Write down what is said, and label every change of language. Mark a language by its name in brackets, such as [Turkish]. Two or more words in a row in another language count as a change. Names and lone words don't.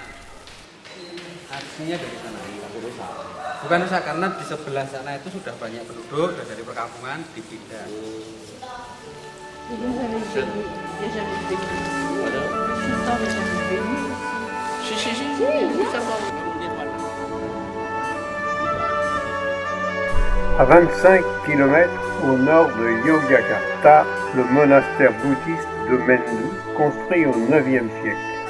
[Indonesian] Bukan usah, karena di sebelah sana itu sudah banyak penduduk dan dari perkampungan dipindah. [French] À 25 km au nord de Yogyakarta, le monastère bouddhiste de Mendu, construit au IXe siècle.